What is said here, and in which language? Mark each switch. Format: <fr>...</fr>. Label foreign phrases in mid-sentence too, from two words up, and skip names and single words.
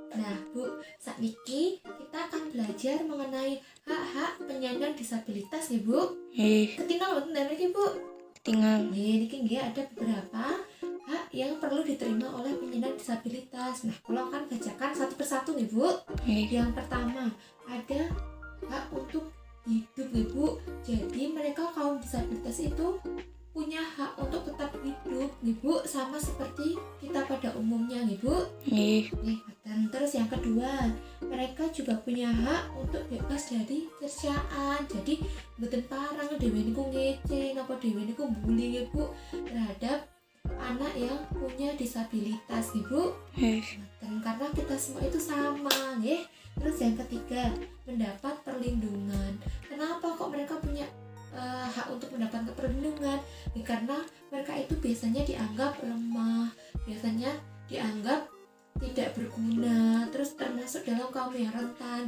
<id>Nah, Bu, saat ini kita akan belajar mengenai hak-hak penyandang disabilitas nih, Bu.</id> <jv>Ketinggal wonten niki, Bu. Ketinggal. Niki nggih</jv> <id>ada beberapa hak yang perlu diterima oleh penyandang disabilitas. Nah, kalau akan bacakan satu persatu nih, Bu. Yang pertama, ada hak untuk hidup nih, Bu. Jadi mereka kaum disabilitas itu punya hak untuk tetap hidup nih, Bu, sama seperti kita pada umumnya nih, Bu. Dan terus yang kedua, mereka juga punya hak untuk bebas dari cercaan. Jadi</id> <jv>mboten parang dhewe niku ngece napa dhewe niku</jv> <id>bullying ya, Bu, terhadap anak yang punya disabilitas nih, Bu. Dan karena kita semua itu sama nggih. Terus yang ketiga, mendapat perlindungan. Kenapa kok mereka punya hak untuk mendapatkan perlindungan? Karena mereka itu biasanya dianggap lemah, biasanya dianggap tidak berguna, terus termasuk dalam kaum yang rentan.</id>